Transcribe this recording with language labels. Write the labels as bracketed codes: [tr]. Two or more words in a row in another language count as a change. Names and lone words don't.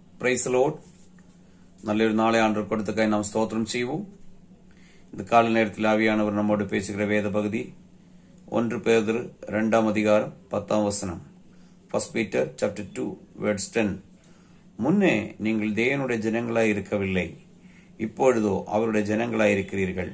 [en] Praise Lord. [ta] நல்லொரு நாளை ஆண்டு கொடுத்ததற்காக நாம் ஸ்தோத்திரம் செய்வோம். இந்த கால நேரத்தில் ஆவியானவர் நம்மோடு பேசுகிற வேத பகுதி 1 பேதுரு 2 அதிகாரம் 10 வசனம். [en] 1 Peter chapter 2 verse 10. [ta] முன்னே நீங்கள் தேவனுடைய ஜனங்களாய் இருக்கவில்லை, இப்பொழுதோ அவருடைய ஜனங்களாய் இருக்கிறீர்கள்.